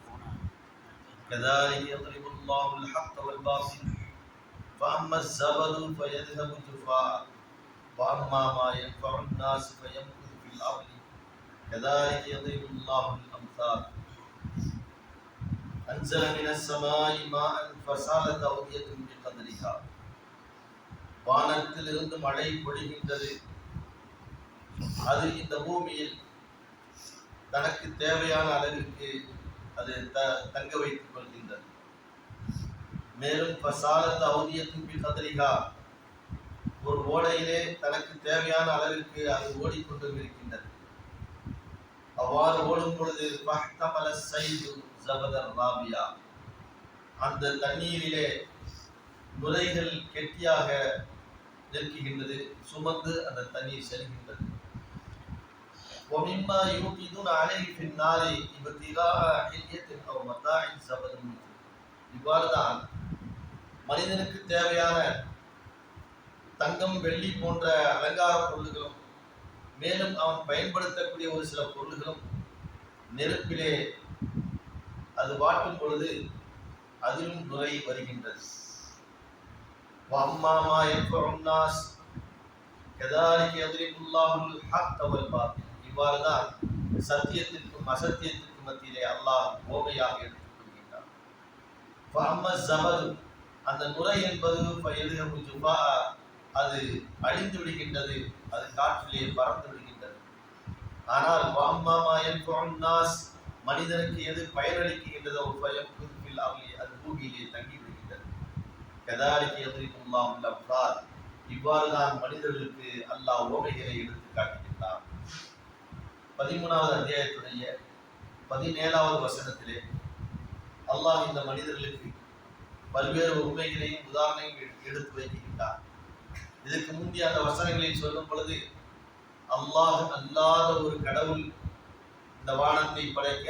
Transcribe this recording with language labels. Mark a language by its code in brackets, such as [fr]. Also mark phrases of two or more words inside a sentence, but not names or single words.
[ar] كذلك يضرب الله الحق والباطل فأما الزبد فيذهب جفاء وأما ما ينفع الناس فيمكث في الأرض كذلك يضرب الله الأمثال أنزل من السماء ماء فسالت أودية بقدرها [ta] வானத்திலிருந்து மழை பொழிகின்றது. அது இந்த பூமியில் தனக்கு தேவையான அளவிற்கு அது தங்க வைத்துக் கொள்கின்றது. மேலும் [ar] فسالت أودية بقدرها, [ta] ஒரு ஓடையிலே தனக்கு தேவையான அளவிற்கு அது ஓடிக்கொண்டும் இருக்கின்றது. அவ்வாறு ஓடும் பொழுது [ar] فاحتمل السيل زبدا رابيا, [ta] அந்த தண்ணீரிலே நுரைகள் கெட்டியாக நிற்கின்றது, சுமந்து அந்த தண்ணீர் செல்கின்றது. [ar] وَمِمَّا يُوقِدُونَ عَلَيْهِ فِي النَّارِ ابْتِغَاءَ حِلْيَةٍ أَوْ مَتَاعٍ زَبَدٍ. [ta] இவ்வாறுதான் மனிதனுக்கு தேவையான தங்கம் வெள்ளி போன்ற அலங்கார பொருள்களும் மேலும் அவன் பயன்படுத்தக்கூடிய ஒரு சில பொருள்களும் நெருப்பிலே அது வாட்டும் பொழுது அதிலும் நுரை வருகின்றது. [ar] وَأَمَّا مَا يَنفَعُ النَّاسَ كَذَلِكَ يَضْرِبُ اللَّهُ الْحَقَّ وَالْبَاطِلَ. [ta] இவ்வாறுதான் சத்தியத்திற்கும் அசத்தியத்திற்கும் மத்தியிலே அல்லாஹ் ஓமையாக எடுத்துக் கொள்கின்றார். [ar] فَأَمَّا الزَّبَدُ, [ta] அந்த நுரை என்பது [ar] فَيَذْهَبُ جُفَاءً, [ta] அது அழிந்து விடுகின்றது, அது காற்றிலே பறந்து விடுகின்றது. [ar] ஆனால் وَأَمَّا مَا يَنفَعُ النَّاسَ, [ta] மனிதனுக்கு எது பயனளிக்கின்றதோ [ar] فَيَمْكُثُ فِي الْأَرْضِ, [ta] அது பூமியிலே தங்கி விடுகின்றது. [ar] كذلك يضرب الله الأمثال. [ta] இவ்வாறுதான் மனிதர்களுக்கு அல்லாஹ் ஓமைகளை எடுத்து காட்டுகின்றார். 13வது அத்தியாயத்துடைய 17வது வசனத்திலே அல்லாஹ் இந்த மனிதர்களுக்கு பல்வேறு உண்மைகளையும் உதாரணங்களையும் எடுத்து வைக்கின்றார். இதற்கு முந்தைய அந்த வசனங்களில் சொல்லும் பொழுது அல்லாஹ் அல்லாத ஒரு கடவுள் இந்த வானத்தை படைக்க